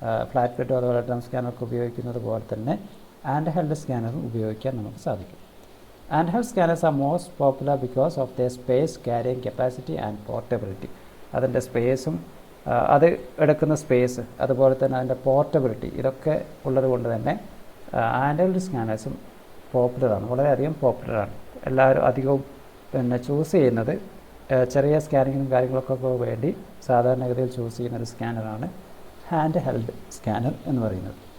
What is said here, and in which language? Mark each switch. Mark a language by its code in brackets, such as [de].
[ml] Flat bed അതുപോലെ drum സ്കാനർക്ക് ഉപയോഗിക്കുന്നത് പോലെ തന്നെ ഹാൻഡ് ഹെൽഡ് സ്കാനറും ഉപയോഗിക്കാൻ നമുക്ക് സാധിക്കും. [en] Handheld scanners are most popular because of their space carrying capacity and portability. [ml] അതിൻ്റെ സ്പേസും അത് എടുക്കുന്ന സ്പേസ് അതുപോലെ തന്നെ അതിൻ്റെ പോർട്ടബിലിറ്റി ഇതൊക്കെ ഉള്ളത് കൊണ്ട് തന്നെ ഹാൻഡ്ഹെൽഡ് സ്കാനേഴ്സും പോപ്പുലറാണ്, വളരെയധികം പോപ്പുലറാണ്. എല്ലാവരും അധികവും ചൂസ് ചെയ്യുന്നത് ചെറിയ സ്കാനിങ്ങിനും കാര്യങ്ങളൊക്കെ വേണ്ടി സാധാരണഗതിയിൽ ചൂസ് ചെയ്യുന്ന ഒരു സ്കാനറാണ് ഹാൻഡ് ഹെൽഡ് സ്കാനർ എന്ന് പറയുന്നത്.